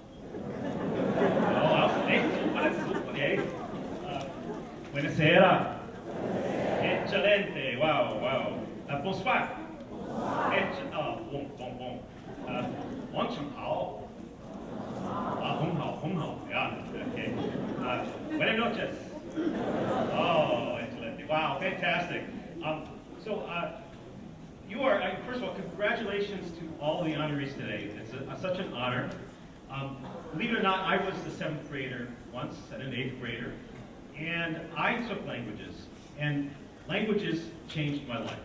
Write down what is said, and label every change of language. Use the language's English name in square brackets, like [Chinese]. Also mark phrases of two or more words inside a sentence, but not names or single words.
[English] Oh, okay. [Italian] Buonasera. [English] Excelente. Wow, wow. Bonsoir. [Chinese] Bon. 晚上好. 很好. Yeah, [Spanish] okay. Buenas noches. Oh, excelente. [English] Wow, fantastic. You are, first of all, congratulations to all the honorees today. It's such an honor. Believe it or not, I was the 7th grader once and an 8th grader, and I took languages, and languages changed my life.